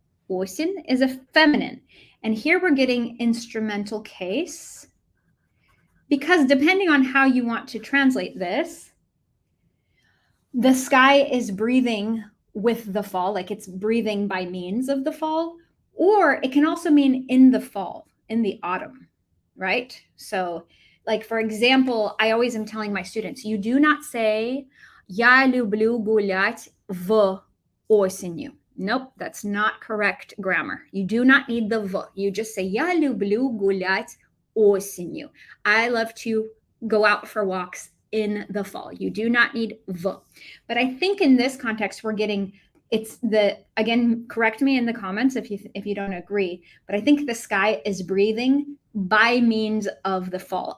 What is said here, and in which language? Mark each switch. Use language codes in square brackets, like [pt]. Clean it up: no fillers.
[en] Осень is a feminine. And here we're getting instrumental case because depending on how you want to translate this, the sky is breathing with the fall, like it's breathing by means of the fall, or it can also mean in the fall, in the autumn, right? So like, for example, I always am telling my students, you do not say, [ru] я люблю гулять в осенью. [en] Nope, that's not correct grammar. You do not need the v. You just say, [ru] я люблю гулять осенью. [en] I love to go out for walks in the fall. You do not need v. But I think in this context, we're getting, it's the, again, correct me in the comments if you don't agree, but I think the sky is breathing by means of the fall.